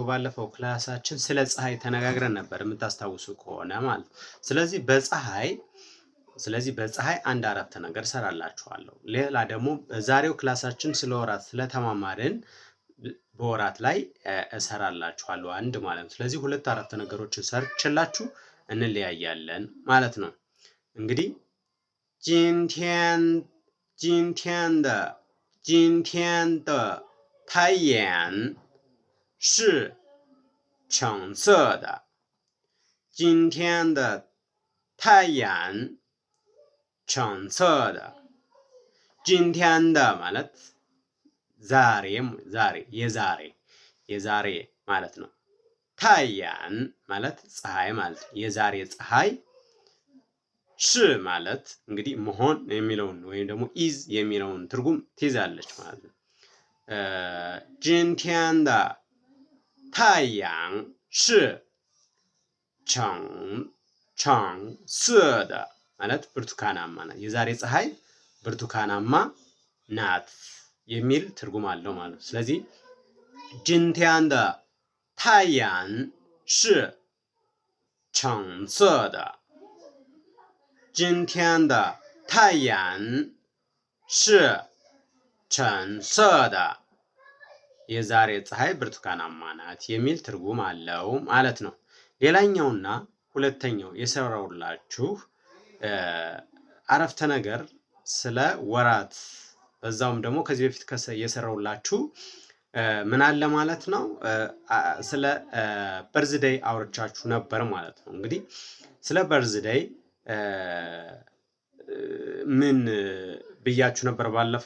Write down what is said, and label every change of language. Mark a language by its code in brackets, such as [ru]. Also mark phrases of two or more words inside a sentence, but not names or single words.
[am] ባለፈው ክላሳችን ስለ ፀሐይ ተነጋግረን ነበር የምታስታውሱ ከሆነ ማለት ነው። ስለዚህ በፀሐይ አንድ አረፍተ ነገር ሰራላችኋለሁ። ሌላ ደግሞ በዛሬው ክላሳችን ስለ ወራት ስለተማማርን በወራት ላይ እሰራላችኋለሁ አንድ ማለት ነው። ስለዚህ ሁለት አረፍተ ነገሮችን ሰርችላችሁ እንለያያለን ማለት ነው። እንግዲህ [zh] 今天的太阳是橙色的。今天的太阳橙色的。今天的 [am] ማለት ዛሬ የዛሬ ማለት ነው። ታያን ማለት ፀሐይ ማለት ነው። የዛሬ ፀሐይ ሽ ማለት እንግዲህ መሆን የሚለውን ወይም ደግሞ ኢዝ የሚለውን ትርጉም ትይዛለች ማለት ነው። [zh] 今天的太阳是橙色的 [am] ማለት ብርቱካናማ ናት። የዛሬ ፀሐይ ብርቱካናማ ናት የሚል ትርጉም አለው ማለት ነው። ስለዚህ [zh] 今天的太阳是橙色的。今天的太阳是橙色的。 [am] የዛሬ ፀሐይ ብርቱካናማ ናት የሚል ትርጉም አለው ማለት ነው። ሌላኛውና ሁለተኛው የሰራውላችሁ አረፍተ ነገር ስለ ወራት በዛውም ደግሞ ከዚህ በፊት የሰራውላችሁ ምን አለ ማለት ነው። ስለ በርዝዴይ አውርቻችሁ ነበር ማለት ነው። እንግዲህ ስለ በርዝዴይ ምን ብያችሁ ነበር ባለፈው?